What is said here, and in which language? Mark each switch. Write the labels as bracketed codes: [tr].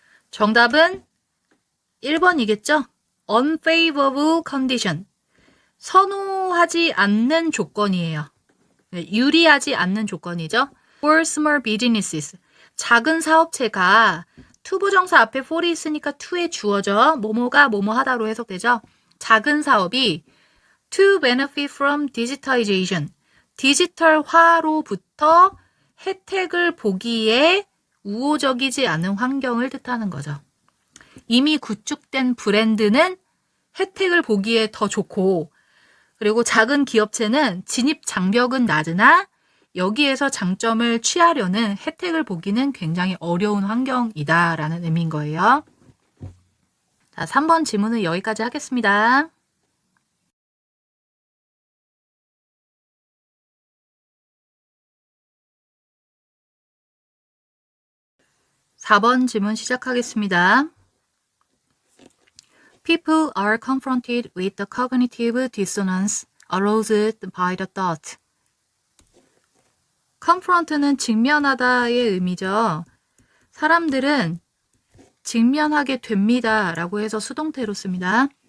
[ko] 정답은 1번이겠죠? [en] unfavorable condition. [ko] 선호하지 않는 조건이에요. 유리하지 않는 조건이죠. [en] For small businesses. [ko] 작은 사업체가 투부정사 앞에 for이 있으니까 to에 주어져. 뭐뭐가 뭐뭐 하다로 해석되죠. 작은 사업이 [en] to benefit from digitization. [ko] 디지털화로부터 혜택을 보기에 우호적이지 않은 환경을 뜻하는 거죠. 이미 구축된 브랜드는 혜택을 보기에 더 좋고, 그리고 작은 기업체는 진입 장벽은 낮으나 여기에서 장점을 취하려는 혜택을 보기는 굉장히 어려운 환경이다라는 의미인 거예요. 자, 3번 지문은 여기까지 하겠습니다. (4번) 지문 시작하겠습니다. [en] People are confronted with the cognitive dissonance aroused by the thought. [ko] confront는 직면하다의 의미죠. 사람들은 직면하게 됩니다 라고 해서 수동태로 씁니다.